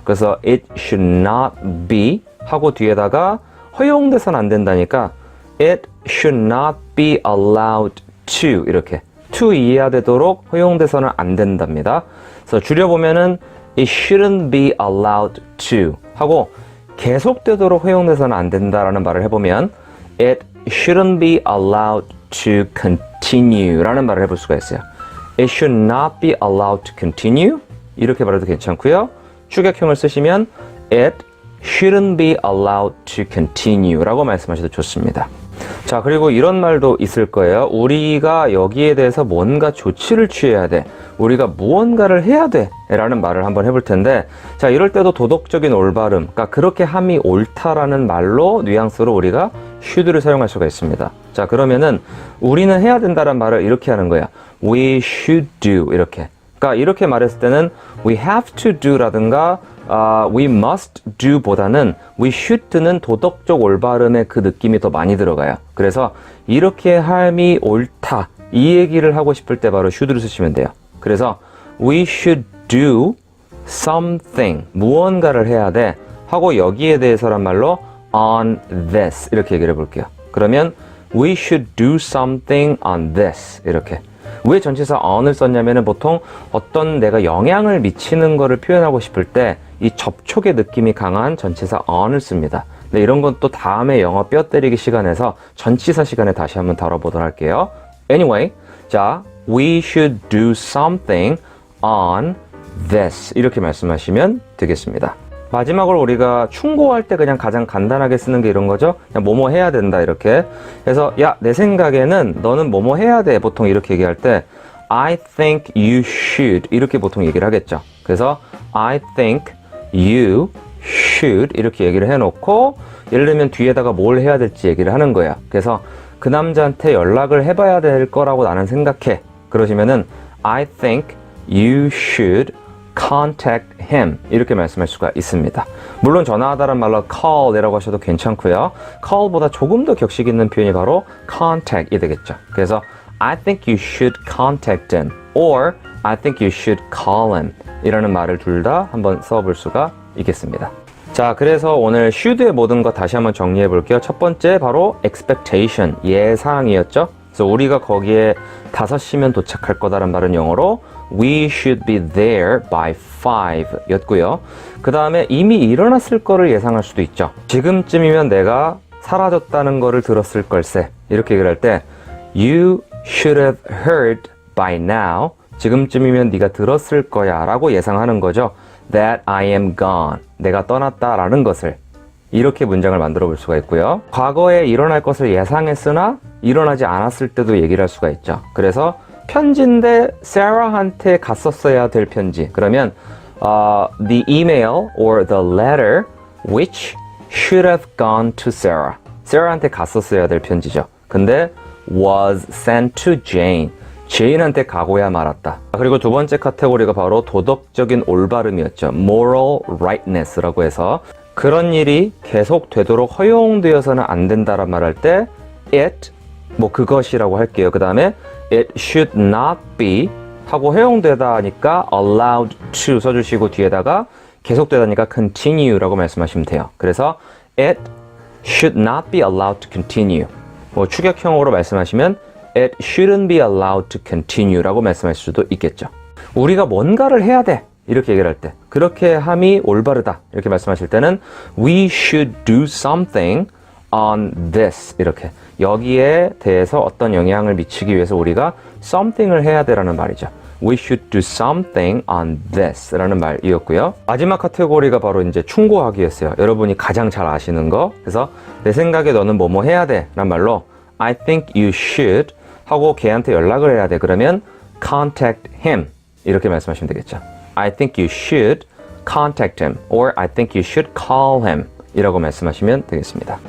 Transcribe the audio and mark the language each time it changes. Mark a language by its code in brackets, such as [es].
[ko] 그래서 [en] it should not be [ko] 하고 뒤에다가 허용돼서는 안 된다니까 [en] it should not be allowed to [ko] 이렇게 to 이하되도록 허용돼서는 안 된답니다. 그래서 줄여보면은 [en] it shouldn't be allowed to [ko] 하고 계속되도록 허용돼서는 안 된다라는 말을 해보면 [en] it shouldn't be allowed to continue [ko] 라는 말을 해볼 수가 있어요. [en] it should not be allowed to continue [ko] 이렇게 말해도 괜찮고요. 추격형을 쓰시면 [en] it shouldn't be allowed to continue [ko] 라고 말씀하셔도 좋습니다. 자, 그리고 이런 말도 있을 거예요. 우리가 여기에 대해서 뭔가 조치를 취해야 돼. 우리가 무언가를 해야 돼. 라는 말을 한번 해볼 텐데, 자, 이럴 때도 도덕적인 올바름, 그러니까 그렇게 함이 옳다라는 말로 뉘앙스로 우리가 should를 사용할 수가 있습니다. 자, 그러면은 우리는 해야 된다는 말을 이렇게 하는 거야. [en] we should do [ko] 이렇게. 그러니까 이렇게 말했을 때는 [en] we have to do [ko] 라든가 [en] we must do [ko] 보다는 [en] we should [ko] 는 도덕적 올바름의 그 느낌이 더 많이 들어가요. 그래서 이렇게 함이 옳다 이 얘기를 하고 싶을 때 바로 should를 쓰시면 돼요. 그래서 [en] we should do something [ko] 무언가를 해야 돼 하고 여기에 대해서란 말로 [en] on this [ko] 이렇게 얘기를 해볼게요. 그러면 [en] we should do something on this [ko] 이렇게. 왜 전치사 on을 썼냐면은 보통 어떤 내가 영향을 미치는 거를 표현하고 싶을 때 이 접촉의 느낌이 강한 전치사 on을 씁니다. 근데 이런 건 또 다음에 영어 뼈 때리기 시간에서 전치사 시간에 다시 한번 다뤄보도록 할게요. [en] Anyway, 자, we should do something on this [ko] 이렇게 말씀하시면 되겠습니다. 마지막으로 우리가 충고할 때 그냥 가장 간단하게 쓰는 게 이런 거죠. 그냥 뭐뭐 해야 된다 이렇게. 그래서 야, 내 생각에는 너는 뭐뭐 해야 돼. 보통 이렇게 얘기할 때 [en] I think you should [ko] 이렇게 보통 얘기를 하겠죠. 그래서 [en] I think you should [ko] 이렇게 얘기를 해놓고 예를 들면 뒤에다가 뭘 해야 될지 얘기를 하는 거야. 그래서 그 남자한테 연락을 해봐야 될 거라고 나는 생각해. 그러시면은 [en] I think you should contact him [ko] 이렇게 말씀할 수가 있습니다. 물론 전화하다란 말로 call이라고 하셔도 괜찮고요. call보다 조금 더 격식 있는 표현이 바로 contact이 되겠죠. [en] 그래서 I think you should contact him or I think you should call him [ko] 이라는 말을 둘 다 한번 써볼 수가 있겠습니다. 자, 그래서 오늘 should의 모든 것 다시 한번 정리해 볼게요. 첫 번째 바로 expectation, 예상이었죠. 그래서 우리가 거기에 5시면 도착할 거다라는 말은 영어로 [en] we should be there by 5 [ko] 였고요. 그 다음에 이미 일어났을 거를 예상할 수도 있죠. 지금쯤이면 내가 사라졌다는 거를 들었을 걸세. 이렇게 얘기를 할 때 [en] you should have heard by now. [ko] 지금쯤이면 네가 들었을 거야 라고 예상하는 거죠. [en] that I am gone. [ko] 내가 떠났다라는 것을. 이렇게 문장을 만들어 볼 수가 있고요. 과거에 일어날 것을 예상했으나 일어나지 않았을 때도 얘기를 할 수가 있죠. 그래서 편지인데 Sarah한테 갔었어야 될 편지. 그러면 [en] the email or the letter which should have gone to Sarah. [ko] Sarah한테 갔었어야 될 편지죠. 근데 [en] was sent to Jane. [ko] 제인한테 가고야 말았다. 그리고 두 번째 카테고리가 바로 도덕적인 올바름이었죠. [en] moral rightness [ko] 라고 해서 그런 일이 계속 되도록 허용되어서는 안 된다란 말할 때 it, 뭐 그것이라고 할게요. 그 다음에 [en] it should not be [ko] 하고 허용되다 하니까 [en] allowed to [ko] 써주시고 뒤에다가 계속되다니까 continue라고 말씀하시면 돼요. [en] 그래서 it should not be allowed to continue. [ko] 뭐 추격형으로 말씀하시면 [en] it shouldn't be allowed to continue [ko] 라고 말씀하실 수도 있겠죠. 우리가 뭔가를 해야 돼. 이렇게 얘기를 할 때 그렇게 함이 올바르다 이렇게 말씀하실 때는 [en] we should do something on this [ko] 이렇게 여기에 대해서 어떤 영향을 미치기 위해서 우리가 something을 해야 되라는 말이죠. [en] We should do something on this [ko] 라는 말이었고요. 마지막 카테고리가 바로 이제 충고하기였어요. 여러분이 가장 잘 아시는 거. 그래서 내 생각에 너는 뭐뭐 해야 돼 라는 말로 [en] I think you should [ko] 하고 걔한테 연락을 해야 돼. 그러면 [en] contact him [ko] 이렇게 말씀하시면 되겠죠. [en] I think you should contact him or I think you should call him [ko] 이라고 말씀하시면 되겠습니다.